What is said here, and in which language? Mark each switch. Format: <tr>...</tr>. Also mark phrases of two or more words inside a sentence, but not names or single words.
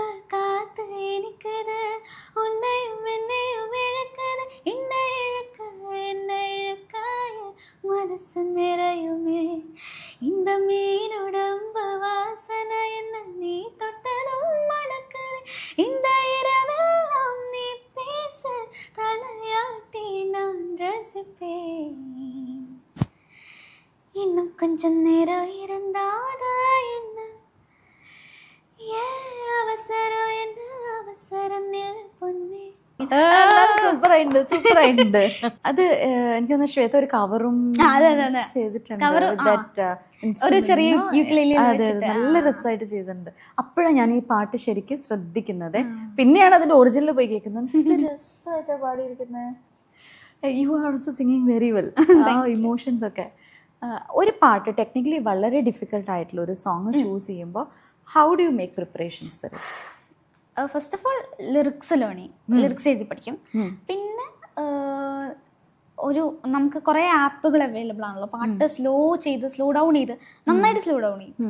<ta>காத்து இனிக்குது உன்னையும் என்னையும் இழுக்குது என்ன இழுக்காய மனசு நிறையுமே இந்த மீனுடம்பு வாசனை என்ன நீ தொட்டதும் மணக்குது இந்த இரவெல்லாம் நீ பேச தலையாட்டி நான் ரசிப்பேன் இன்னும் கொஞ்சம் நேரம் இருந்தாத என்ன அவசரம் என்ன அவசரம் പൊന്നേ.</ta> <ml>സൂപ്പറായിട്ടുണ്ട്, സൂപ്പറായിട്ടുണ്ട്. അത് എനിക്ക് തോന്നുന്നു ശ്വേത ഒരു കവറും ചെയ്തിട്ടുണ്ട്, ഒരു ചെറിയ നല്ല രസമായിട്ട് ചെയ്തിട്ടുണ്ട്. അപ്പോഴാണ് ഞാൻ ഈ പാട്ട് ശരിക്കും ശ്രദ്ധിക്കുന്നത്. പിന്നെയാണ് അതിന്റെ ഒറിജിനൽ പോയി കേൾക്കുന്നത്. രസമായിട്ടാണ് പാടിയിരിക്കുന്നത്.</ml> <en>You are also singing very well.</en> <ml>ആ ഇമോഷൻസ് ഒക്കെ. ഒരു പാട്ട് ടെക്നിക്കലി വളരെ ഡിഫിക്കൽട്ട് ആയിട്ടുള്ള ഒരു</ml> <en>song choose</en> <ml>ചെയ്യുമ്പോൾ</ml> <en>How do you make preparations for it? First of all lyrics</en> <ml>എഴുതി പഠിക്കും. പിന്നെ ഒരു നമുക്ക് കുറേ ആപ്പുകൾ അവൈലബിൾ ആണല്ലോ, പാട്ട്</ml> <en>slow down</en> <ml>ചെയ്ത് നന്നായിട്ട്</ml> <en>slow down</en> <ml>ചെയ്യും.</ml>